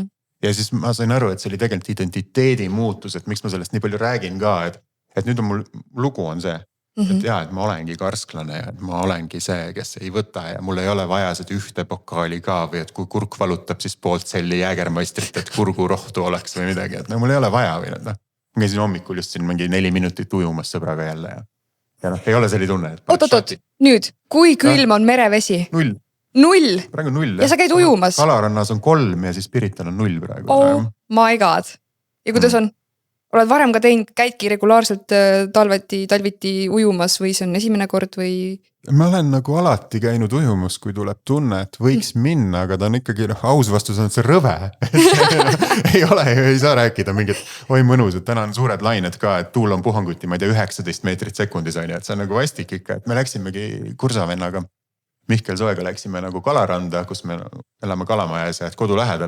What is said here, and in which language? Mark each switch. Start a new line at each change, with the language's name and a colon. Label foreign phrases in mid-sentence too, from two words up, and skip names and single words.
Estonian: Ja siis ma sain aru, et see oli tegelikult identiteedi muutus, et miks ma sellest nii palju räägin ka, et nüüd on mul lugu on see, et et ma olengi karsklane ja et ma olengi see, kes ei võta ja mul ei ole vaja seda ühte pokaali ka või et kui kurk valutab, siis poolt selli jäägermaistrit, et kurgurohtu oleks või midagi, et mul ei ole vaja või ma käisin hommikul just siin mingi 4 minutit ujumas sõbraga jälle ja ei ole selli tunne. Oot, nüüd, kui külm on merevesi? 0? Praegu 0. Ja sa käid ujumas? Kalarannas on 3 ja siis Pirital on 0 praegu.
English: Oh my god.
Estonian: Ja kuidas on? Oled varem ka teinud, käidki regulaarselt talviti ujumas või see on esimene kord või? Ma olen nagu alati käinud ujumas, kui tuleb tunne, et võiks minna, aga ta on ikkagi aus vastus on see rõve. ei saa rääkida mingit, oi mõnus, et täna on suured lained ka, et tuul on puhanguti, ma ei tea, 19 meetrit sekundis on ju, et see on nagu vastik ikka, et me läksimegi kursavennaga Mihkel Soega läksime nagu Kalaranda, kus me elame Kalamajas ja kodu lähedal.